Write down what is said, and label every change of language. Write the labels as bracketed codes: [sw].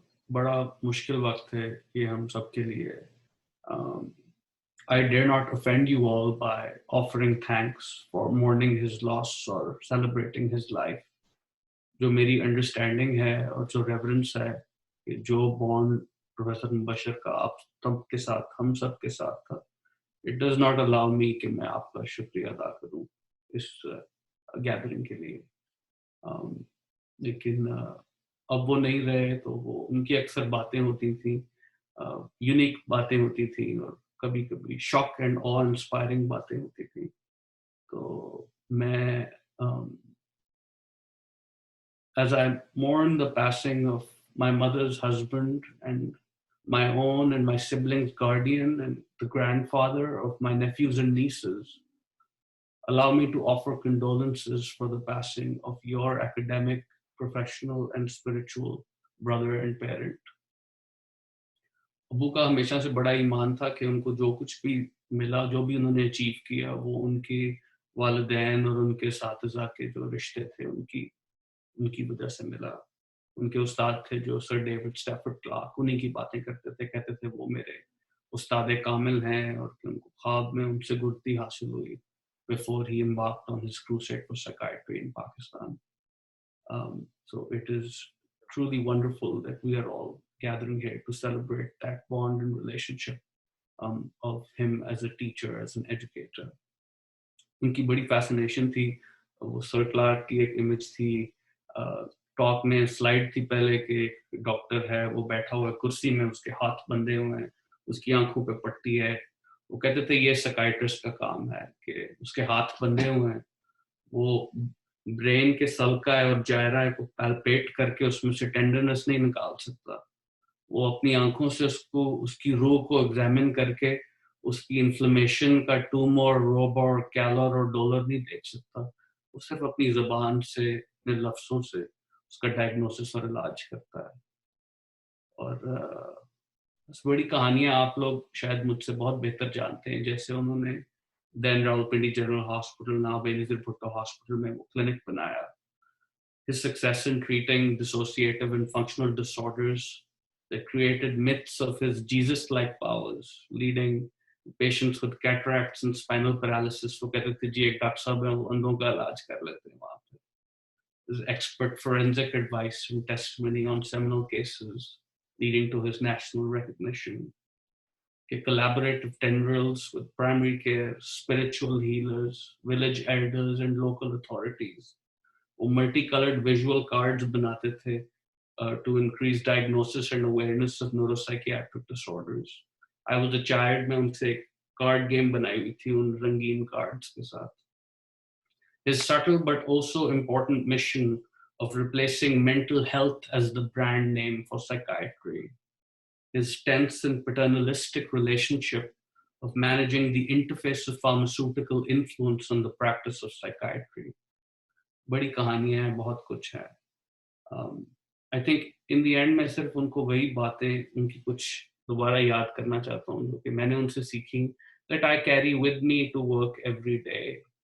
[hi] बड़ा मुश्किल वक्त है ये हम सब के लिए. [en] I dare not offend you all by offering thanks for mourning his loss or celebrating his life. [hi] जो मेरी अंडरस्टैंडिंग है और जो रेवरेंस है कि जो बॉन्ड प्रोफेसर मुबशर का आप सब के साथ, हम सब के साथ था, [en] it does not allow me [hi] कि मैं आपका शुक्रिया अदा करूं इस गैदरिंग के लिए. लेकिन अब वो नहीं रहे तो वो उनकी अक्सर बातें होती थी, यूनिक बातें होती थी और कभी कभी [en] shock and awe inspiring [hi] बातें होती थी. तो मैं [en] as I mourn the passing of my mother's husband and my own and my siblings' guardian and the grandfather of my nephews and nieces, allow me to offer condolences for the passing of your academic, professional and spiritual brother and parent. [hi] Abu का हमेशा से बड़ा ईमान था कि उनको जो कुछ भी मिला, जो भी उन्होंने अचीव किया, वो उनके वालिदैन और उनके साथिज़ा के जो रिश्ते थे उनकी वजह से मिला. उनके उस्ताद थे जो सर डेविड स्टैफर्ड क्लार्क, उन्हीं की बातें करते थे, कहते थे वो मेरे उस्ताद कामिल हैं और कि उनको ख्वाब में उनसे गुरती हासिल हुई [en] before he embarked on his crusade for psychiatry in Pakistan. So it is truly wonderful that we are all gathering here to celebrate that bond and relationship of him as a teacher, as an educator. [hi] उनकी बड़ी fascination थी. वो sir Clark की एक image थी talk में, slide थी पहले कि एक डॉक्टर है, वो बैठा हुआ है कुर्सी में, उसके हाथ बंधे हुए हैं, उसकी आंखों पे पट्टी है. वो कहते थे ये साइकियाट्रिस्ट का काम है कि उसके हाथ बंधे हुए हैं, वो ब्रेन के सल्का है और जायरा को पैल्पेट करके उसमें से टेंडरनेस नहीं निकाल सकता, वो अपनी आंखों से उसको उसकी रूह को एग्जामिन करके उसकी इन्फ्लेमेशन का ट्यूमर, रोबर, कैलर और डॉलर नहीं देख सकता। वो सिर्फ अपनी ज़बान से, अपने लफ्ज़ों से उसका डायग्नोसिस और इलाज करता है। और बस बड़ी कहानियां आप लोग शायद मुझसे बहुत बेहतर जानते हैं। जैसे उन्होंने then Rawalpindi general hospital, now Benazir Bhutto hospital में वो क्लिनिक बनाया। [en] His success in treating dissociative and functional disorders that created myths of his Jesus-like powers, leading patients with cataracts and spinal paralysis [hi] वो कहते थे जी एक डॉक्टर साहब हैं वो अंधों का इलाज कर लेते हैं वहाँ पे। [en] His expert forensic advice and testimony on seminal cases leading to his national recognition. Collaborative tendrils with primary care, spiritual healers, village elders, and local authorities. [hi] वो [en] multicolored visual cards [hi] बनाते थे [en] to increase diagnosis and awareness of neuropsychiatric disorders. I was a child, [hi] मैं उनसे एक card game बनाई हुई थी उन रंगीन cards के साथ. [en] His subtle but also important mission of replacing mental health as the brand name for psychiatry. His tense and paternalistic relationship of managing the interface of pharmaceutical influence on the practice of psychiatry. [hi] बड़ी कहानियां हैं, बहुत कुछ है. [en] I think in the end [hi] मैं सिर्फ उनको वही बातें उनकी कुछ दोबारा याद करना चाहता हूँ जो कि मैंने उनसे सीखी, [en] that I carry with me to work every day.